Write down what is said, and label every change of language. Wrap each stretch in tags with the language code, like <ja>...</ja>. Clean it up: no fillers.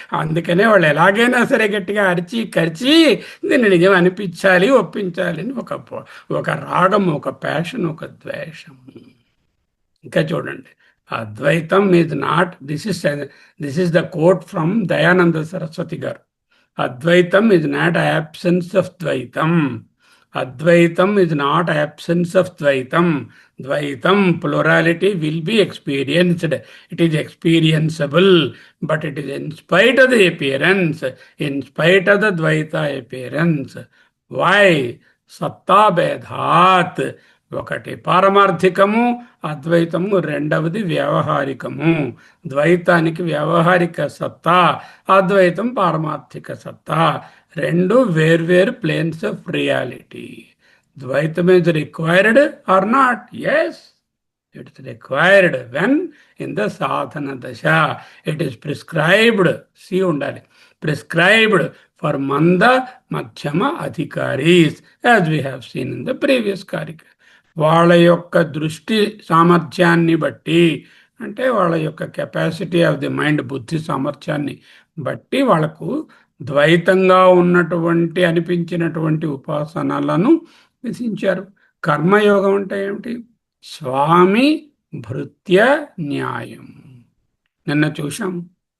<te>అందుకనే వాళ్ళు ఎలాగైనా సరే గట్టిగా అరిచి కరిచి దీన్ని నిజం అనిపించాలి, ఒప్పించాలి అని ఒక రాగం, ఒక ప్యాషన్, ఒక ద్వేషం. ఇంకా చూడండి,</te> <en>అద్వైతం is not, this is the quote from Dayananda Saraswati గారు. అద్వైతం ఈజ్ నాట్ absence ఆఫ్ ద్వైతం. Advaitam is not absence of Dvaitam. Dvaitam, plurality, will be experienced. It is experienceable, but it is in spite of the appearance, in spite of the Dvaita appearance. Why? Satta Bedhat.</en> <te>ఒకటి పారమార్థికము, అద్వైతము రెండవది వ్యవహారికము. ద్వైతానికి వ్యవహారిక సత్తా, అద్వైతం పారమార్థిక సత్తా. రెండు వేర్వేరు</te> <en>Planes of reality. ద్వైతం is required or not? Yes, it is required when in the sadhana dasha. It is prescribed. See ఉండాలి. Prescribed for manda, madhyama, adhikaris, as we have seen in the previous karika.</en> <te>వాళ్ళ యొక్క దృష్టి సామర్థ్యాన్ని బట్టి, అంటే వాళ్ళ యొక్క కెపాసిటీ ఆఫ్ ది మైండ్, బుద్ధి సామర్థ్యాన్ని బట్టి వాళ్ళకు ద్వైతంగా ఉన్నటువంటి అనిపించినటువంటి ఉపాసనలను విధించారు. కర్మయోగం అంటే ఏమిటి? స్వామి భృత్య న్యాయం. నిన్న చూశాం.</te>